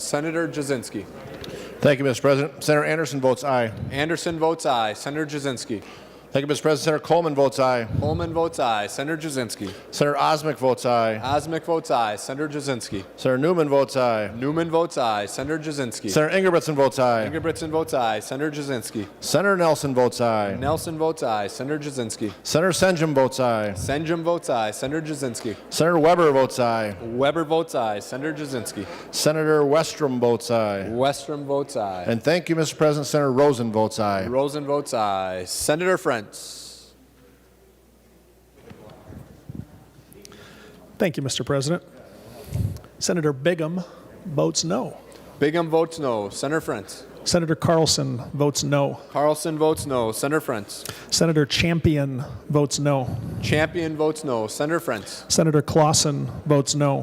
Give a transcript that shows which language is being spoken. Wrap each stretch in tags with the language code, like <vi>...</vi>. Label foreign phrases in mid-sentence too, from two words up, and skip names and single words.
<en>Senator Jasinski. Thank you, Mr. President. Senator Anderson votes aye. Anderson votes aye. Senator Jasinski. Thank you, Mr. President. Senator Coleman votes aye. Coleman votes aye. Senator Jasinski. Senator Osmick votes aye. Osmick votes aye. Senator Jasinski. Senator Newman votes aye. Newman votes aye. Senator Jasinski. Senator Ingebrigtsen votes aye. Ingebrigtsen votes aye. Senator Jasinski. Senator Nelson votes aye. Nelson votes aye. Senator Jasinski. Senator Senjum votes aye. Senjum votes aye. Senator Jasinski. Senator Weber votes aye. Weber votes aye. Senator Jasinski. Senator Westrom votes aye. Westrom votes aye. And thank you, Mr. President. Senator Rosen votes aye. Rosen votes aye. Senator Frentz. Thank you, Mr. President. Senator Bigham votes no. Bigham votes no. Senator Frentz. Senator Carlson votes no. Carlson votes no. Senator Frentz. Senator Champion votes no. Champion votes no. Senator Frentz. Senator Clausen votes no.</en>